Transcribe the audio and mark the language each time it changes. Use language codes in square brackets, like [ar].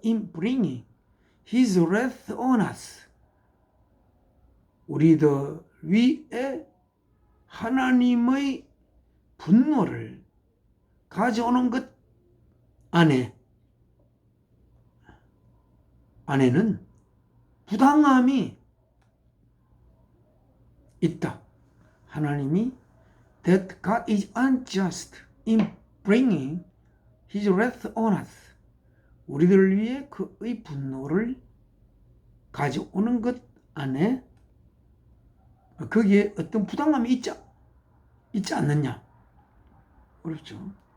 [en] In bringing His wrath on us. [ko] 우리들 위에 하나님의 분노를 가져오는 것 안에는 부당함이 있다. 하나님이 [en] that God is unjust in bringing His wrath on us. [ko] 우리들 위해 그의 분노를 가져오는 것 안에 거기에 어떤 부담감이 있지 않느냐? 어렵죠.